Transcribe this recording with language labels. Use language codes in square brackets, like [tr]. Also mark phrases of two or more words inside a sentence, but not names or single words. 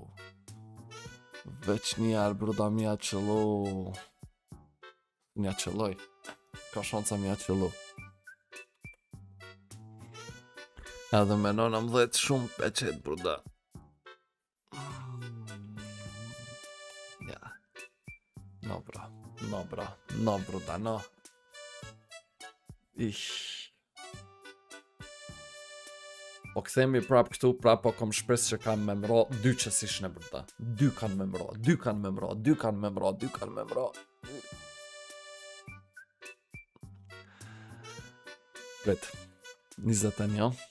[sq] Veç njerë bruda mja qëllu. Mja qëlloj. Ka shanca mja qëllu. Edhe me nona më dhet shumë peqet bruda. Ja. No bra, no bra, no bruda, no. Ish. Po këthemi prap këtu, prap po kom shpres që kam me mro 2 që s'ishne bruda. 2 kanë me mro, 2 kanë me mro, 2 kanë me mro, 2 kanë me mro. Prit, 21.